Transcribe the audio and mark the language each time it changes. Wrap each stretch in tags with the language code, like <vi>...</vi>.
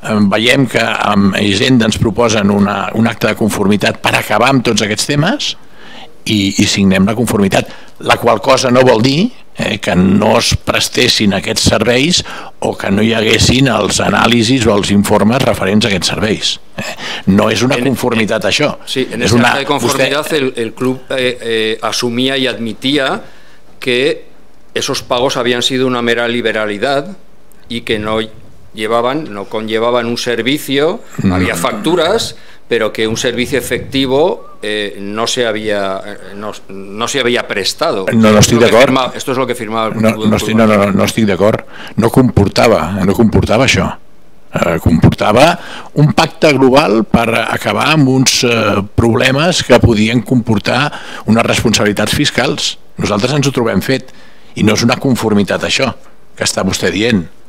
<ca>Veiem que amb Hisenda ens proposen un acte de conformitat per acabar amb tots aquests temes i signem la conformitat, la qual cosa no vol dir que no es prestessin aquests serveis o que no hi haguessin els anàlisis o els informes referents a aquests serveis. No és una conformitat això.</ca> <es>Sí, en esta acta de conformidad el club asumía y admitía que esos pagos habían sido una mera liberalidad y que no conllevaban un servicio, había facturas, pero que un servicio efectivo no se había prestado.</es> <ca>No estic d'acord.</ca> <es>Esto es lo que firmaba el club.</es> <ca>No estic d'acord. No comportava això. Comportava un pacte global per acabar amb uns problemes que podien comportar unes responsabilitats fiscals. Nosaltres ens ho trobem fet i no és una conformitat això que està vostè dient.</ca>